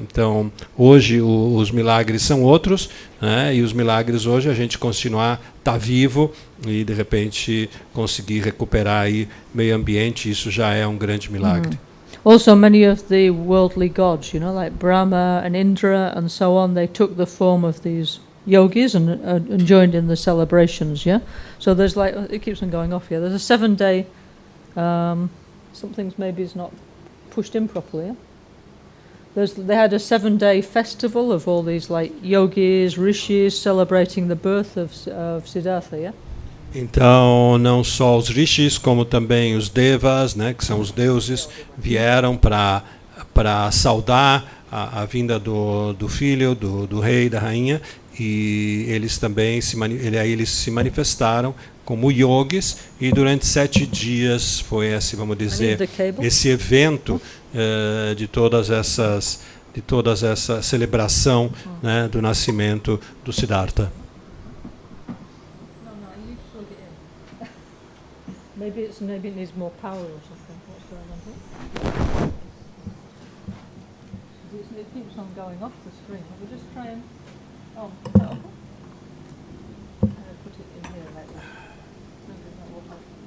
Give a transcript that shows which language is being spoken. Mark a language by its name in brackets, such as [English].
[Portuguese] Então, hoje os milagres são outros, né? E os milagres hoje a gente tá vivo e de repente conseguir recuperar aí meio ambiente, isso já é um grande milagre. [English] Also, many of the worldly gods, you know, like Brahma and Indra and so on, they took the form of these yogis and joined in the celebrations, yeah? So there's like, it keeps on going off here, there's a 7-day, something's maybe is not pushed in properly, yeah? They had a 7-day festival of all these like yogis, rishis, celebrating the birth of Siddhartha, yeah? [Portuguese] Então, não só os rishis, como também os devas, né, que são os deuses, vieram para saudar a vinda do filho, do rei, da rainha, e eles também eles se manifestaram como yogis, e durante 7 dias foi esse, vamos dizer, esse evento de toda essa celebração, né, do nascimento do Siddhartha. [English] Maybe it needs more power or something. What's going on here? It keeps on going off the screen. We'll just try and... Oh, is that okay? Put it in here like that. Maybe that will help.